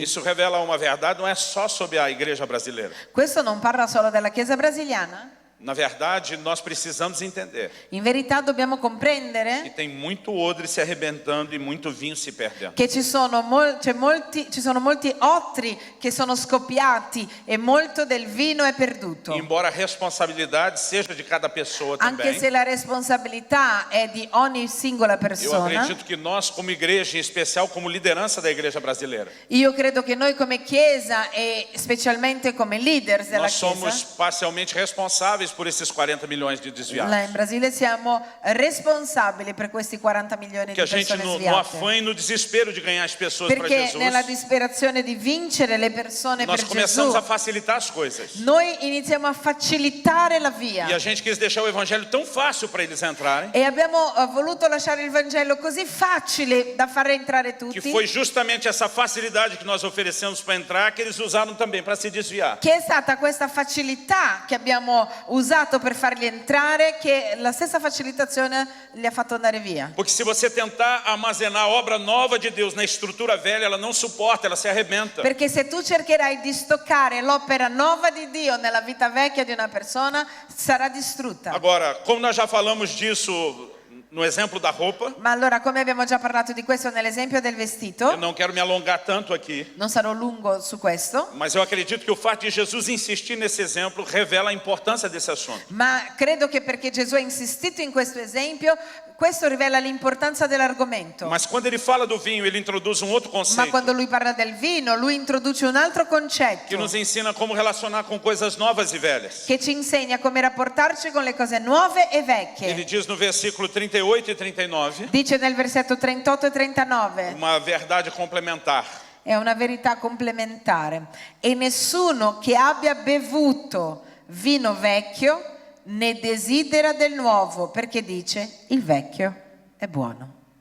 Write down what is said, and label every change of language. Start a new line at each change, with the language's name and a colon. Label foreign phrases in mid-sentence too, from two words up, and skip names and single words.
Portuguese: Isso revela uma verdade, não é só sobre a igreja brasileira.
Italian: Questo non parla solo della Chiesa brasiliana.
Portuguese: Na verdade, nós precisamos entender
Italian: In verità dobbiamo
Portuguese: que
Italian: comprendere
Portuguese: tem muito odre se arrebentando e muito vinho se perdendo.
Italian: che ci sono molti ottri che sono scoppiati e molto del vino è perduto.
Portuguese: Embora a responsabilidade seja de cada pessoa
Italian: Anche
Portuguese: também,
Italian: se la responsabilità è di ogni singola
Portuguese: eu
Italian: persona,
Portuguese: acredito que nós, como igreja, em especial como liderança da igreja brasileira,
Italian: io credo che noi come Chiesa e specialmente come leaders della
Portuguese: nós somos
Italian: Chiesa,
Portuguese: parcialmente responsáveis responsáveis por esses 40 milhões de desviados.
Italian: Là in Brasile siamo responsabili per questi 40 milioni
Portuguese: Que a
Italian: di
Portuguese: gente,
Italian: persone
Portuguese: no
Italian: sviate.
Portuguese: afã e no desespero de ganhar as pessoas para
Italian: Perché
Portuguese: Jesus,
Italian: nella disperazione di vincere le persone
Portuguese: nós
Italian: per
Portuguese: começamos
Italian: Gesù,
Portuguese: a facilitar as coisas.
Italian: noi iniziamo a facilitare la via.
Portuguese: E a gente quis deixar o evangelho tão fácil para eles entrarem,
Italian: E abbiamo voluto lasciare il Vangelo così facile da far entrare
Portuguese: que
Italian: tutti,
Portuguese: foi justamente essa facilidade que nós oferecemos para entrar que eles usaram também para se desviar.
Italian: che è stata questa facilità che abbiamo usato per farli entrare, che la stessa facilitazione li ha fatto andare via.
Portuguese: Porque se você tentar armazenar a obra nova de Deus na estrutura velha, ela não suporta, ela se arrebenta.
Italian: Perché se tu cercherai di stoccare l'opera nuova di Dio nella vita vecchia di una persona, sarà distrutta.
Portuguese: Agora, como nós já falamos disso no exemplo da roupa,
Italian: Ma allora, come abbiamo già parlato di questo nell'esempio del
Portuguese: eu
Italian: vestito,
Portuguese: não quero me alongar tanto aqui,
Italian: non sarò lungo su questo,
Portuguese: mas eu acredito que o fato de Jesus insistir nesse exemplo revela a importância desse assunto.
Italian: ma credo che perché Gesù ha insistito in questo esempio, questo rivela l'importanza dell'argomento.
Portuguese: Mas quando ele fala do vinho, ele introduz um outro
Italian: Ma
Portuguese: conceito
Italian: quando lui parla del vino, lui introduce un altro
Portuguese: que
Italian: concetto
Portuguese: nos ensina como relacionar com coisas novas e velhas.
Italian: che ci insegna come rapportarci con le cose nuove e
Portuguese: Ele
Italian: vecchie.
Portuguese: diz no versículo 38 e 39
Italian: Dice nel versetto 38 e 39,
Portuguese: uma verdade complementar.
Italian: è una verità complementare. E nessuno che abbia bevuto vino vecchio ne desidera del nuovo, perché dice il vecchio è buono.